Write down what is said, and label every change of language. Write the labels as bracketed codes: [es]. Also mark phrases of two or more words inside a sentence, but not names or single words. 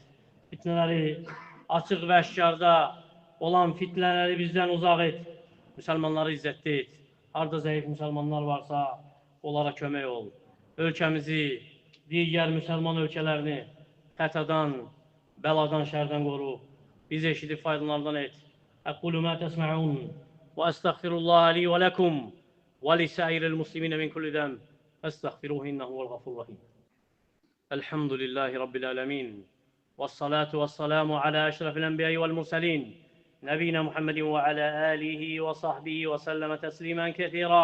[az] Fitnələri, açıq və əşkarda olan fitnələri bizdən uzaq et. Müsəlmanları izzətli et. Harada zəif müsəlmanlar varsa, onlara kömək ol. Ölkəmizi, digər müsəlman ölkələrini xətadan, bəladan, şərdən qoru. Bizi eşidib faydalardan et. [ar] أقول ما تسمعون وأستغفر الله لي ولكم ولسائر المسلمين من كل ذنب فاستغفروه إنه هو الغفور الرحيم. الحمد لله رب العالمين والصلاة والسلام على أشرف الأنبياء والمرسلين نبينا محمد وعلى آله وصحبه وسلم تسليما كثيرا.